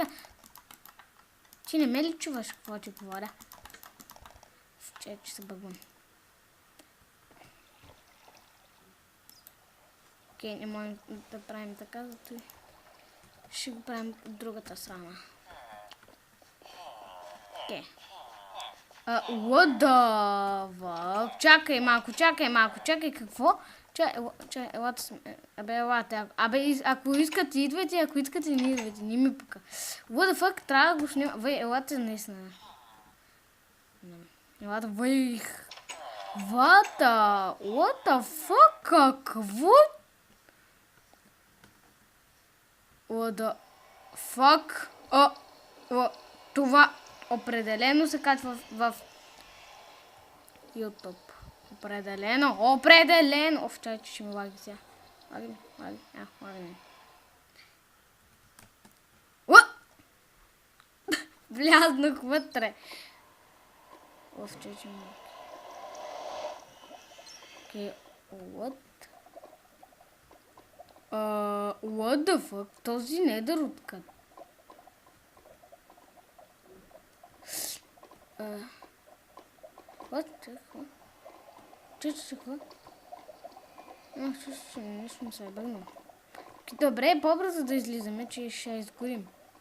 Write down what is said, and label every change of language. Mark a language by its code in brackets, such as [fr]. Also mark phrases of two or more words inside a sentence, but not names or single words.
[bg] Ти не ме ли чуваш какво ти говоря? Че се бъгвам. Окей, не можем да правим така, зато ще го правим от другата страна. Окей. [en] What the fuck? [bg] Чакай малко. Какво? Елате. Ако искате, идвайте, ако искате, не идвайте. Не ми пука. [en] What the fuck? [bg] Трябва да го снимам. Елате наистина. Елате, [en] What the fuck? Какво? What the fuck? [bg] Това определено се качва в YouTube. Определено! Оф, чай, че ще ми лаги сега. Лаги. Влязнах вътре. Оф, чай, че ми лаги. Окей, [en] what the fuck? [bg] Този недър откъде? Какво? Не съм се бъгнал. Добре, по-бързо да излизаме, че ще изгорим.